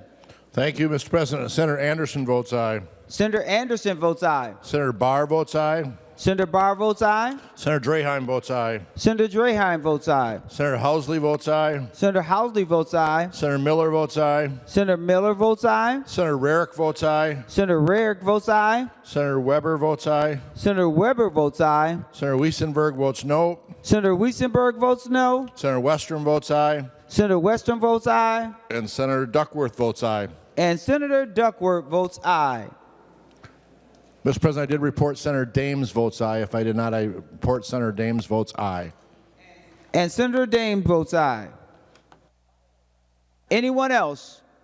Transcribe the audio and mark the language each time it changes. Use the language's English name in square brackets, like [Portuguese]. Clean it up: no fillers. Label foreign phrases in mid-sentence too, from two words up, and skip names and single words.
[English] Thank you, Mr. President. Senator Anderson votes aye. Senator Anderson votes aye. Senator Barr votes aye. Senator Barr votes aye. Senator Draheim votes aye. Senator Draheim votes aye. Senator Housley votes aye. Senator Housley votes aye. Senator Miller votes aye. Senator Miller votes aye. Senator Rarick votes aye. Senator Rarick votes aye. Senator Weber votes aye. Senator Weber votes aye. Senator Weissenberg votes no. Senator Weissenberg votes no. Senator Westrom votes aye. Senator Westrom votes aye. And Senator Duckworth votes aye. And Senator Duckworth votes aye. Mr. President, I did report Senator Dames votes aye. If I did not, I report Senator Dames votes aye. And Senator Dames votes aye. Anyone else?